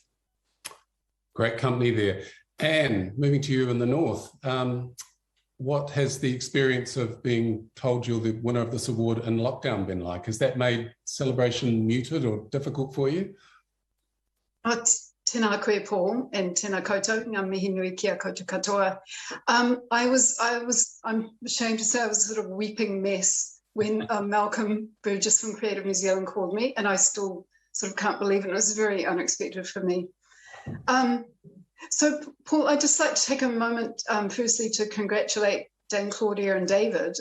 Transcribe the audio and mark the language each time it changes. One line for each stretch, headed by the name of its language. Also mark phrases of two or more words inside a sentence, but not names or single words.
English: Great company there. Anne, moving to you in the north. What has the experience of being told you're the winner of this award in lockdown been like? Has that made celebration muted or difficult for you?
Māori: It's Tēnā koe Paul and tēnā koutou, ngā mihi nui kia koutou katoa.
English: I'm ashamed to say I was a sort of weeping mess when Malcolm Burgess from Creative New Zealand called me, and I still sort of can't believe it. It was very unexpected for me. So Paul, I'd just like to take a moment firstly to congratulate Dame Claudia and David.